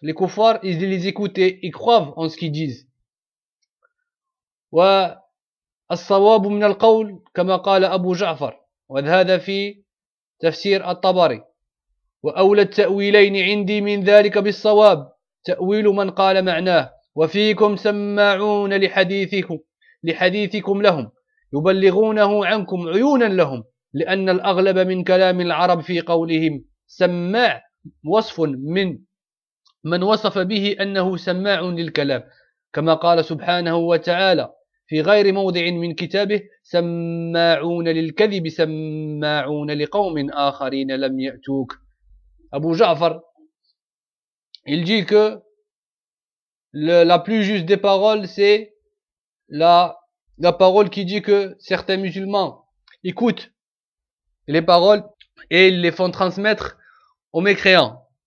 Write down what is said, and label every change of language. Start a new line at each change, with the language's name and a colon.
French: Les koufars, ils les écoutent et ils croient en ce qu'ils disent.
Arabic: Wa as-sawab min al-qawl kama qala Abu Ja'far wa hadha fi tafsir at-Tabari wa awla at-ta'wilayn 'indi min dhalika bis-sawab ta'wil man qala ma'naah wa fiikum sama'un li hadithikum lahum يبلغونه عنكم عيونا لهم لأن الأغلب من كلام العرب في قولهم سماع وصف من وصف به أنه سماع للكلام كما قال سبحانه وتعالى في غير موضع من كتابه سماعون للكذب سماعون لقوم آخرين لم يأتوك.
French: أبو جعفر il dit que la plus juste des paroles c'est la parole qui dit que certains musulmans écoutent les paroles et ils les font transmettre aux mécréants.